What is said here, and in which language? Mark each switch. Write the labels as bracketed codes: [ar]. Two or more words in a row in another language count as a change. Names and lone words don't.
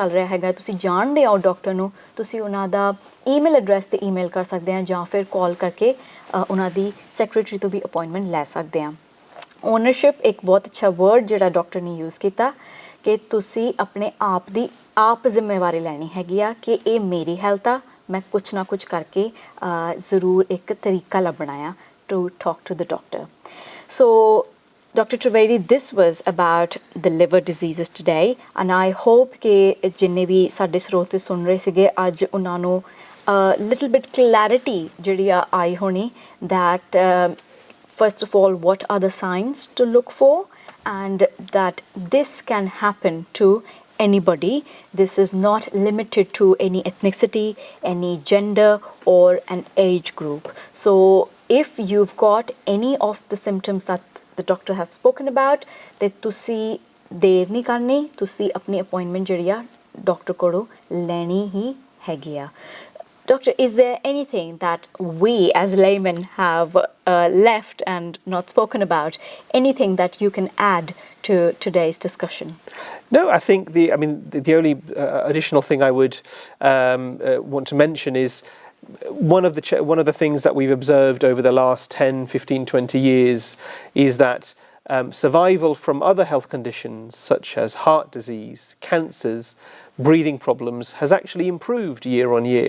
[pa] ਚੱਲ ਰਿਹਾ ਹੈਗਾ ਤੁਸੀਂ ਜਾਣਦੇ ਹੋ ਡਾਕਟਰ ਨੂੰ ਤੁਸੀਂ ਉਹਨਾਂ ਦਾ [en] email address [pa] ਤੇ ਈਮੇਲ ਕਰ ਸਕਦੇ ਆ ਜਾਂ ਫਿਰ ਕਾਲ ਕਰਕੇ ਉਹਨਾਂ ਦੀ ਸੈਕਟਰੀ ਤੋਂ ਵੀ ਅਪਾਇੰਟਮੈਂਟ ਲੈ ਸਕਦੇ ਆ ਓਨਰਸ਼ਿਪ ਇੱਕ ਬਹੁਤ ਅੱਛਾ ਵਰਡ ਜਿਹੜਾ ਡਾਕਟਰ ਨੇ ਯੂਜ਼ ਕੀਤਾ ਕਿ ਤੁਸੀਂ ਆਪਣੇ ਆਪ ਦੀ ਆਪ ਜ਼ਿੰਮੇਵਾਰੀ ਲੈਣੀ ਹੈਗੀ ਆ ਕਿ ਇਹ ਮੇਰੀ ਹੈਲਥ ਆ ਮੈਂ ਕੁਛ ਨਾ ਕੁਛ ਕਰਕੇ ਜ਼ਰੂਰ ਇੱਕ ਤਰੀਕਾ ਲੱਭਣਾ ਆ [en] to talk to the doctor so [pa] Dr. [en] Trivedi, this was about the liver diseases today and I hope [pa] ਕਿ ਜਿੰਨੇ ਵੀ ਸਾਡੇ ਸਰੋਤੇ ਸੁਣ ਰਹੇ ਸੀਗੇ ਅੱਜ ਉਹਨਾਂ ਨੂੰ [en] little bit clarity [pa] ਜਿਹੜੀ ਆ ਆਈ ਹੋਣੀ [en] that first of all, what are the signs to look for and that this can happen to anybody. This is not limited to any ethnicity, any gender or an age group. So if you've got any of the symptoms that the doctor have spoken about, that [pa] ਤੁਸੀਂ ਦੇਰ ਨਹੀਂ ਕਰਨੀ ਤੁਸੀਂ ਆਪਣੀ appointment ਜਿਹੜੀ ਆ ਡਾਕਟਰ ਕੋਲੋਂ ਲੈਣੀ ਹੀ ਹੈਗੀ ਆ [en] Doctor, is there anything that we as laymen have left and not spoken about? Anything that you can add to today's discussion? No, I think the only additional thing I would want to mention is one of the things that we've observed over the last 10, 15, 20 years is that survival from other health conditions such as heart disease, cancers, breathing problems has actually improved year on year.